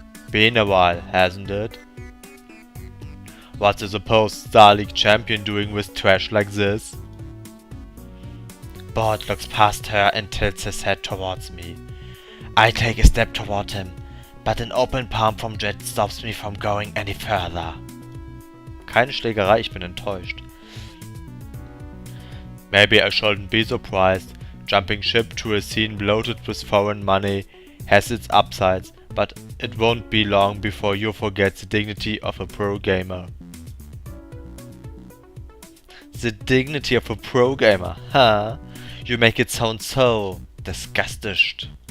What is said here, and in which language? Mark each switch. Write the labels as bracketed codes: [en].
[en] Been a while, hasn't it? What's a supposed Star League champion doing with trash like this? Bold looks past her and tilts his head towards me. I take a step toward him, but an open palm from Jet stops me from going any further. [de] Keine Schlägerei, ich bin enttäuscht. [en] Maybe I shouldn't be surprised. Jumping ship to a scene bloated with foreign money has its upsides, but it won't be long before you forget the dignity of a pro gamer. The dignity of a pro gamer, huh? You make it sound so disgusted.